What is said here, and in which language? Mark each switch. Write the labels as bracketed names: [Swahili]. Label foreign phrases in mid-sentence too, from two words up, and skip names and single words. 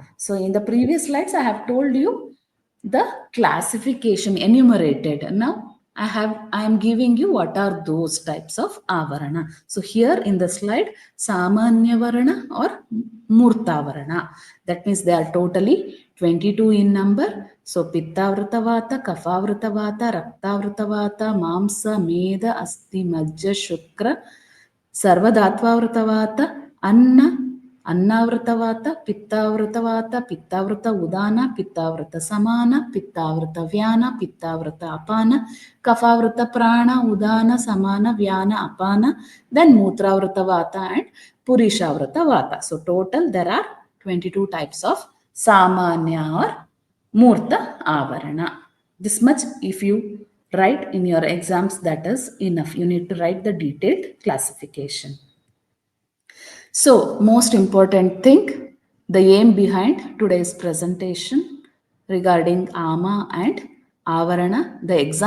[English] So in the previous slides, I have told you the classification enumerated. Now I am giving you what are those types of Avarana. So here in the slide, [Sanskrit] सामान्य वरण or मूर्त वरण. [English] That means they are totally 22 in number. [Sanskrit] So पित्त वात, कफ वात, रक्त वात, मांस, मेद, अस्थि, मज्जा, शुक्र, ಸರ್ವಧಾತ್ವಾವೃತವಾತ ಅನ್ನ ಅನ್ನಾವೃತವಾತ ಪಿತ್ತಾವೃತವಾತ ಪಿತ್ತಾವೃತ ಉದಾನ ಪಿತ್ತಾವೃತ ಸಮಾನ ಪಿತ್ತಾವೃತ ವ್ಯಾನ ಪಿತ್ತಾವೃತ ಅಪಾನ ಕಫಾವೃತ ಪ್ರಾಣ ಉದಾನ ಸಮಾನ ವ್ಯಾನ ಅಪಾನ then ಮೂತ್ರಾವೃತ ವಾತ and ಪುರೀಶಾವೃತ ವಾತ. [English] So total there are 22 types of samanya or [Sanskrit] मूर्त आवरण. [English] This much if you write in your exams, that is enough. You need to write the detailed classification. So most important thing, the aim behind today's presentation regarding ama and avarana, the exam